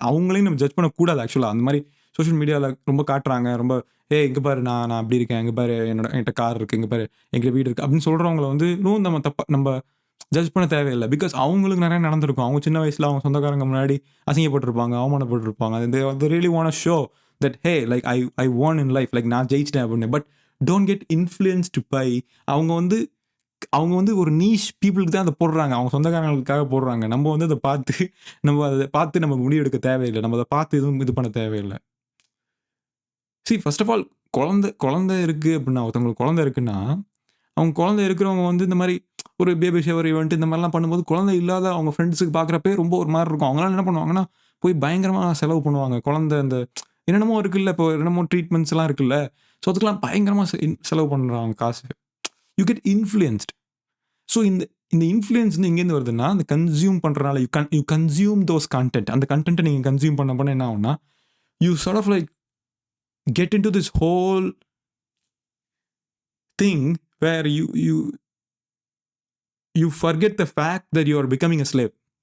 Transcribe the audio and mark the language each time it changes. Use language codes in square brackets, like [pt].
[ta] அவங்களையும் நம்ம ஜட்ஜ் பண்ணக்கூடாது ஆக்சுவலாக. அந்த மாதிரி சோஷியல் மீடியாவில் ரொம்ப காட்டுறாங்க, ரொம்ப இங்கே பாரு நான் அப்படி இருக்கேன், இங்கே பாரு என்கிட்ட கார் இருக்குது, இங்கே பாரு எங்கள் வீடு இருக்குது அப்படின்னு சொல்கிறவங்கள வந்து இன்னும் நம்ம ஜட்ஜ் பண்ண தேவையில்லை. பிகாஸ் அவங்களுக்கு நிறைய நடந்திருக்கும். அவங்க சின்ன வயசில் அவங்க சொந்தக்காரங்க முன்னாடி அசிங்கப்பட்டிருப்பாங்க, அவமானப்பட்டிருப்பாங்க. [en] they really want to show that hey, like I won in life, like [ta] நான் ஜெயிச்சிட்டேன் அப்படின்னு. But [en] don't get influenced by [ta] அவங்க வந்து ஒரு நீஷ் பீப்புளுக்கு தான் அதை போடுறாங்க, அவங்க சொந்தக்காரங்களுக்காக போடுறாங்க. நம்ம வந்து அதை பார்த்து நம்ம முடிவு எடுக்க தேவையில்லை. நம்ம அதை பார்த்து எதுவும் இது பண்ண தேவையில்லை. ஃபர்ஸ்ட் ஆஃப் ஆல் குழந்தை இருக்குது அப்படின்னா, ஒருத்தவங்களுக்கு குழந்தை இருக்குன்னா, அவங்க குழந்தை இருக்கிறவங்க வந்து இந்த மாதிரி ஒரு பேபி ஷவர் ஈவெண்ட் இந்த மாதிரிலாம் பண்ணும்போது குழந்தை இல்லாத அவங்க ஃப்ரெண்ட்ஸுக்கு பார்க்குறப்பே ரொம்ப ஒரு மாதிரி இருக்கும். அவங்களாம் என்ன பண்ணுவாங்கன்னா போய் பயங்கரமாக செலவு பண்ணுவாங்க. குழந்தை அந்த என்னென்னமோ இருக்குல்ல, இப்போ என்னென்னமோ ட்ரீட்மெண்ட்ஸ்லாம் இருக்குல்ல, ஸோ அதுக்கெல்லாம் பயங்கரமாக செலவு பண்ணுறாங்க காசு. [en] You get influenced. [ta] ஸோ இந்த இன்ஃப்ளூயன்ஸ் வந்து எங்கேருந்து வருதுன்னா, அந்த கன்சியூம் பண்ணுறனால [en] You consume those content. [ta] அந்த கண்டென்ட்டை நீங்கள் கன்சியூம் பண்ண என்ன ஆகும்னா, [en] You sort of like get into this whole thing where you forget the fact that you are becoming a slave.